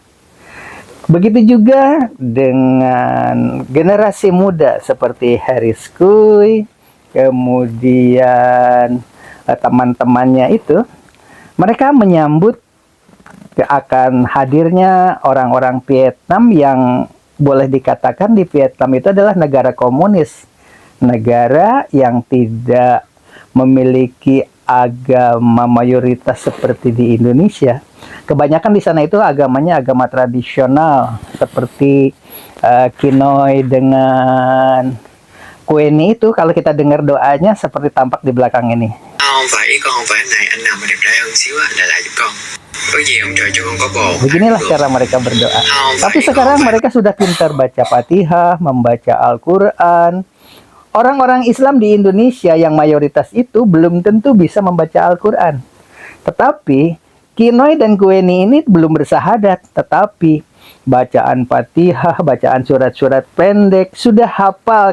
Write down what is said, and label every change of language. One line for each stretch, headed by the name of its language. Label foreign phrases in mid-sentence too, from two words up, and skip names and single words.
Indonesian: Begitu juga dengan generasi muda seperti Haris Kui, kemudian teman-temannya itu, mereka menyambut akan hadirnya orang-orang Vietnam yang boleh dikatakan di Vietnam itu adalah negara komunis, negara yang tidak memiliki agama mayoritas seperti di Indonesia. Kebanyakan di sana itu agamanya agama tradisional seperti Kinoy dengan Queenie itu kalau kita dengar doanya seperti tampak di belakang ini.
Vietnamese: Không phải ý con không phải anh này, anh nào mà đẹp trai hơn xíu á, lại giúp con. Có gì ông trời cho con có bồ.
Indonesian: Beginilah cara mereka berdoa.
Vietnamese: Không
Indonesian: Tapi
Vietnamese: phải
Indonesian: sekarang
Vietnamese: con phải.
Indonesian: mereka sudah pintar baca Fatihah, membaca Al-Quran. Orang-orang Islam di Indonesia yang mayoritas itu belum tentu bisa membaca Al-Quran. Tetapi Kinoy dan Kueni ini belum bersahadat, tetapi bacaan Fatihah, bacaan surat-surat pendek sudah hafal.